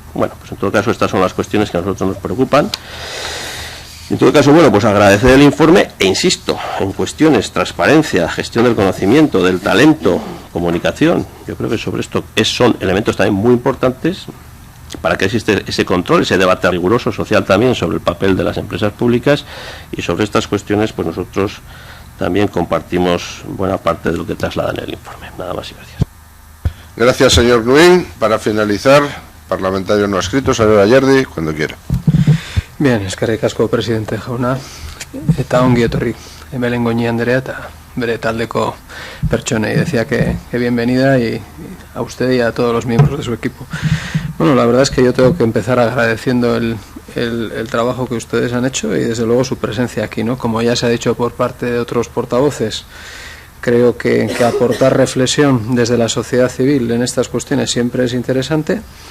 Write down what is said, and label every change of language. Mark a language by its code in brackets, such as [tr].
[es] Bueno, pues en todo caso estas son las cuestiones que a nosotros nos preocupan. En todo caso, bueno, pues agradecer el informe e insisto, en cuestiones, transparencia, gestión del conocimiento, del talento, comunicación, yo creo que sobre esto son elementos también muy importantes para que existe ese control, ese debate riguroso social también sobre el papel de las empresas públicas, y sobre estas cuestiones pues nosotros también compartimos buena parte de lo que traslada en el informe. Nada más y gracias. Gracias, señor Nuin. Para finalizar, parlamentario no escrito, señor Ayerdi, cuando quiera. [eu] Bien, eskerrik asko presidente jauna, eta ongi etorri hemen goñi Andrea eta bere taldeko pertsonei. [es] Decía que bienvenida y a usted y a todos los miembros de su equipo. Bueno, la verdad es que yo tengo que empezar agradeciendo el trabajo que ustedes han hecho y desde luego su presencia aquí, ¿no? Como ya se ha dicho por parte de otros portavoces, creo que aportar reflexión desde la sociedad civil en estas cuestiones siempre es interesante.